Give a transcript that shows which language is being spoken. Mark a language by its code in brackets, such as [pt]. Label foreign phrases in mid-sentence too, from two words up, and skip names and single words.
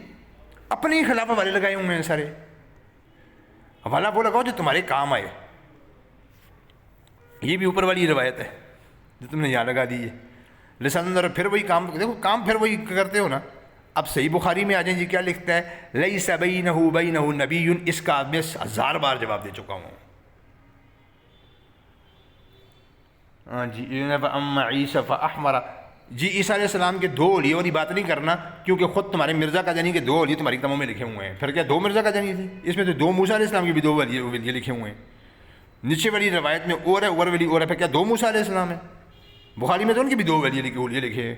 [ur] اپنے ہی خلاف حوالے لگائے ہوئے ہیں سارے. حوالہ وہ لگاؤ جو تمہارے کام آئے. یہ بھی اوپر والی روایت ہے جو تم نے یہاں لگا دی ہے. لسان اندر پھر وہی کام, دیکھو کام پھر وہی کرتے ہو نا. اب صحیح بخاری میں آ جائیں جی, کیا لکھتا ہے [ar] لیس بینہ بینہ نبی. [ur] اس کا میں 1000 بار جواب دے چکا ہوں. جی [ar] اما عیسی فاحمر, [ur] جی عیسیٰ علیہ السلام کے 2 اولیاء والی بات نہیں کرنا, کیونکہ خود تمہارے مرزا کا جانی کے 2 اولیاء تمہاری کتابوں میں لکھے ہوئے ہیں. پھر کیا 2 مرزا کا جانی تھے؟ اس میں تو 2 موسیٰ علیہ السلام کے بھی 2 اولیاء لکھے ہوئے ہیں. نیچے والی روایت میں اور ہے, اور والی اور ہے, پھر کیا 2 موسیٰ علیہ السلام ہے؟ بخاری میں تو ان کے بھی 2 اولیاء لکھے ہیں.